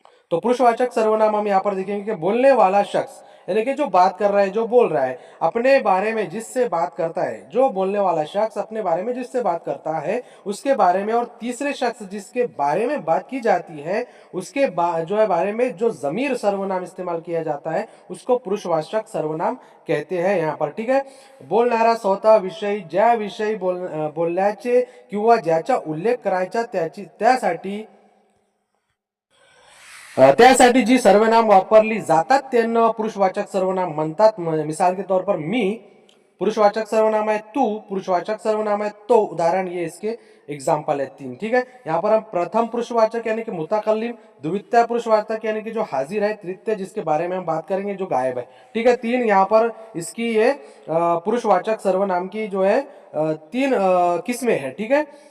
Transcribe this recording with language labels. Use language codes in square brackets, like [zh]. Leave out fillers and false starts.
[hi] तो पुरुषवाचक सर्वनाम हम यहाँ पर देखेंगे कि बोलने वाला शख्स, यानी कि जो बात कर रहा है, जो बोल रहा है, अपने बारे में जिससे बात करता है, जो बोलने वाला शख्स अपने बारे में जिससे बात करता है उसके बारे में, और तीसरे शख्स जिसके बारे में बात की जाती है उसके जो है बारे में जो जमीर सर्वनाम इस्तेमाल किया जाता है उसको पुरुषवाचक सर्वनाम कहते हैं यहाँ पर, ठीक है। [mr] बोलणारा स्वतः विषयी ज्या विषयी बोलण्याचे किंवा ज्याचा उल्लेख करायचा त्यासाठी त्यासाठी जी सर्वनाम वापरली जातात त्यांना पुरुषवाचक सर्वनाम म्हणतात। [hi] मिसाल के तौर पर मी पुरुषवाचक सर्वनाम है, तू पुरुषवाचक सर्वनाम है, तो। उदाहरण ये इसके एग्जाम्पल है 3, ठीक है। यहाँ पर हम प्रथम पुरुषवाचक यानी कि मुतकल्लिम, द्वितीय पुरुषवाचक यानी कि जो हाजिर है, तृतीय जिसके बारे में हम बात करेंगे जो गायब है, ठीक है। 3 यहाँ पर इसकी ये पुरुषवाचक सर्वनाम की जो है 3 किस्में हैं, ठीक है।